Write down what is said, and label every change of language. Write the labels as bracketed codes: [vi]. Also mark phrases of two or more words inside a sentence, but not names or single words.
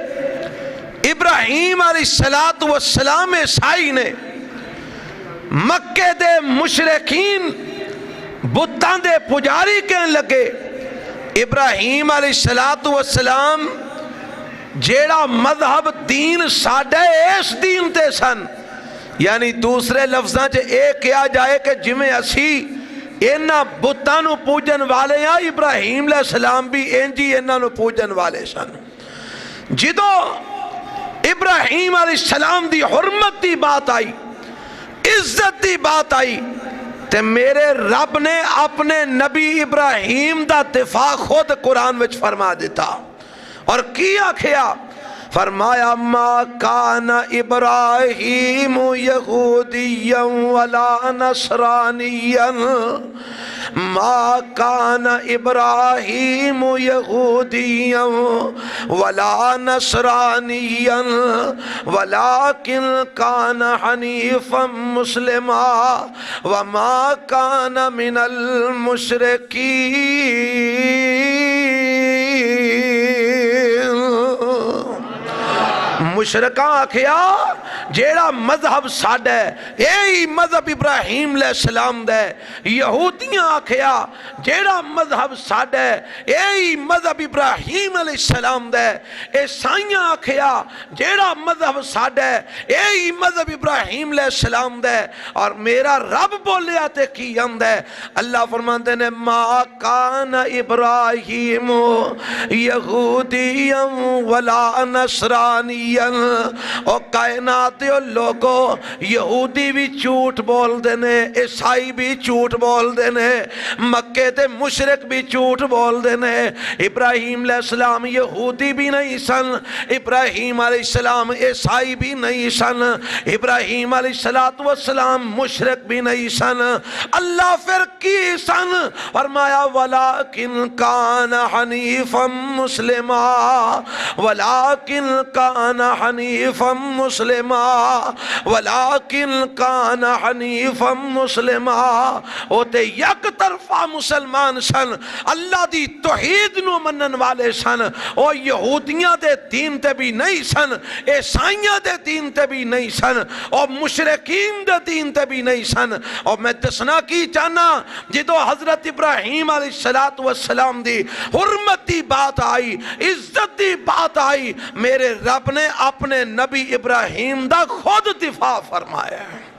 [pa] ابراہیم علیہ السلام عیسائی نے، مکے دے مشرکین بتاں دے پجاری کہنے لگے ابراہیم علیہ السلام جیڑا مذہب دین ساڑھے اس دین تے سن، یعنی دوسرے لفظاں چے ایک کیا جائے کہ جمیں اسی اینا بتانو پوجن والے ہیں، ابراہیم علیہ السلام بھی انجی اینا نو پوجن والے سن۔ جدو ابراہیم علیہ السلام دی حرمت دی بات آئی، عزت دی بات آئی، تے میرے رب نے اپنے نبی ابراہیم دا دفاع خود قرآن وچ فرما دیتا، اور کیا کیا فرمایا [ar] ما کان ابراہیم یہودیا ولا نصرانیا، ما کان ابراہیم یہودیا ولا نصرانیا ولکن کان حنیفا مسلما وما کان من المشرکین۔ [pa] مشرکاں آکھیا جیڑا مذہب ساڈا ہے یہی مذہب ابراہیم علیہ السلام دا ہے۔ یہودیاں آکھیا جیڑا مذہب ساڈا ہے یہی مذہب ابراہیم علیہ السلام دا ہے۔ عیسائیاں آکھیا جیڑا مذہب ساڈا ہے یہی مذہب ابراہیم علیہ السلام دا ہے۔ اور میرا رب بولیا تے کی آندا ہے، اللہ فرماندے نے [ar] ما کان ابراہیم یہودیا ولا نصرانیا۔ [pa] او کائنات دیو لوگو یہودی بھی جھوٹ بول دینے، عیسائی بھی جھوٹ بول دینے، مکے تے مشرک بھی جھوٹ بول دینے۔ ابراہیم علیہ السلام یہودی بھی نہیں سن، ابراہیم علیہ السلام عیسائی بھی نہیں سن، ابراہیم علیہ السلام مشرک بھی نہیں سن۔ اللہ پھر کی سن؟ [ar] فرمایا ولیکن کان حنیفا مسلما، ولیکن کان حنیفا مسلما، ولیکن کان حنیفا مسلما۔ [pa] او تے یک طرفہ مسلمان سن، اللہ دی توحید نو منن والے سن۔ او یہودیاں دے دین تے بھی نہیں سن، عیسائیاں دے دین تے بھی نہیں سن، او مشرکین دے دین تے بھی نہیں سن۔ اور میں دسنا کی چاہنا جدو حضرت ابراہیم علیہ السلام دی حرمت دی بات آئی، عزت دی بات آئی، میرے رب نے اپنے نبی ابراہیم دا خود دفاع فرمایا ہے۔